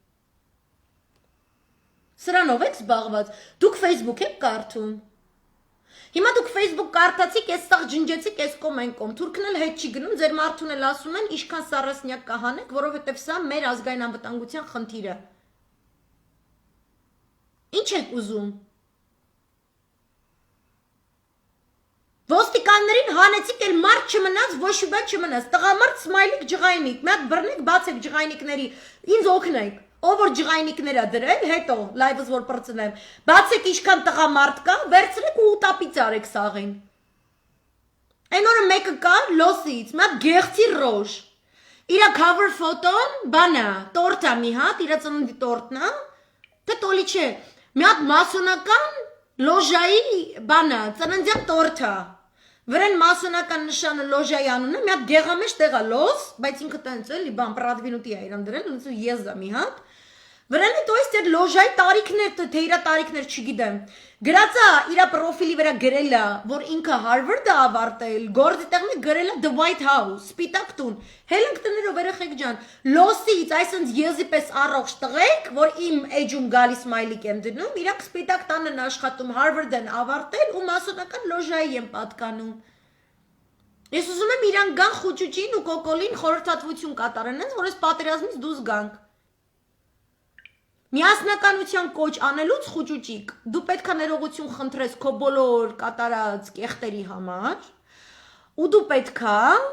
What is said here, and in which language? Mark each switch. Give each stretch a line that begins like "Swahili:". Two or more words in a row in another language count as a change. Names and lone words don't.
Armenian: Սրանով եք զբաղված։ Դուք Facebook եք կարդում։ Հիմա դուք Facebook կարդացիք, ես սաղ ջնջեցիք, ես կոմ, թուրքն էլ հետ չի գնում, ձեր մարդուն էլ ասում են, ինչքան սառասնյակ կահանեք, որովհետև սա մեր ազգային անվտանգության խնդիրը։ Ինչ եք ուզում։ Ոստիկաններին հանեցիք, էլ մարդ չմնաց, ոչ մի բան չմնաց, տղամարդ սմայլիկ ջղայնիկ, մի հատ բռնեք, բացեք ջղայնիկների, ինձ օգնեք։ Ով որ ջղայնիկները դրել, հետո լայվս որ պրծնեմ, բացեք ինչքան տղամարդ կա, վերցրեք ու ուտապից արեք սաղին։ Այն օրը մեկը կա լոսից, մի հատ գեղցի ռոժ։ Իրա
English: cover photo-
Armenian: ն, բանա, տորտ է մի հատ, իրա ծննդի տորտն է, թե տոլի չէ, մի հատ մասոնական լոժայի բանա, ծննդյան տորտ է։ Վրան մասոնական նշանը լոժայի անունը, մի հատ գեղամեջ տեղ է լոս, բայց ինքը տենց էլի բան պրադվինուտի է իրան դրել, ոնց ու եզա մի հատ։ Վրանի
Russian: то есть
Armenian: այդ լոժայի տարիքներ, թե իր տարիքներ չգիտեմ։ Գրածա իր պրոֆիլի վրա գրել է, որ ինքը Harvard-ը ավարտել, գործի տեղն է գրել է The White House, սպիտակ տուն։ Հելենք տներով երեխեք ջան, լոսից այսինքն եզի պես առողջ տղեկ, որ իմ էջում գալիս մայլիկ եմ դնում, իրանք սպիտակ տանն են աշխատում, Harvard-ն ավարտել ու մասոնական լոժայի են պատկանում։ Ես ուզում եմ իրանք գան խուճուճին ու կոկոլին խորհրդատվություն կատարեն, որ այս պատերազմից դուրս գանք։ Միասնականության կոչ անելուց խուճուճիկ, դու պետք է ներողություն խնդրես քո բոլոր կատարած կեղտերի համար, ու դու պետք է